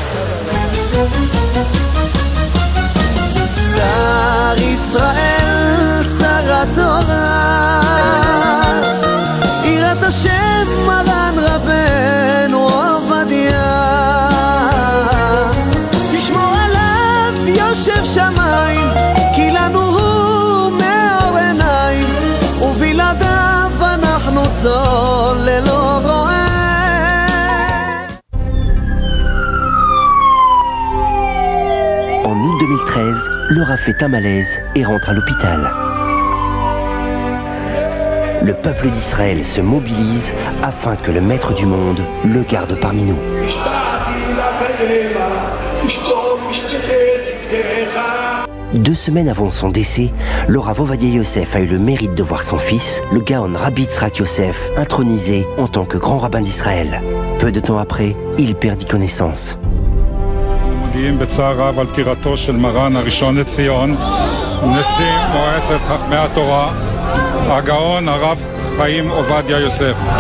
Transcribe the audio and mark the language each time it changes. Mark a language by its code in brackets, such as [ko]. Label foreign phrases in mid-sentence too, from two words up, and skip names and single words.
[he] שר ישראל, שר התורה, יראת השם מרן רבנו עובדיה, תשמור עליו יושב שמיים, כי לנו הוא מאור עיניים, ובלעדיו אנחנו צאן ללא רועה. [fr] En août 2013, Laura fait un malaise et rentre à l'hôpital. Le peuple d'Israël se mobilise afin que le maître du monde le garde parmi nous. 2 semaines avant son décès, le Rav Ovadia Yosef a eu le mérite de voir son fils, le Gaon Rabbi Yitzhak Yosef, intronisé en tant que grand rabbin d'Israël. Peu de temps après, il perdit connaissance. [he] מודיעים בצער רב על פטירתו של מרן הראשון לציון, נשיא מועצת חכמי התורה, הגאון הרב חיים עובדיה יוסף.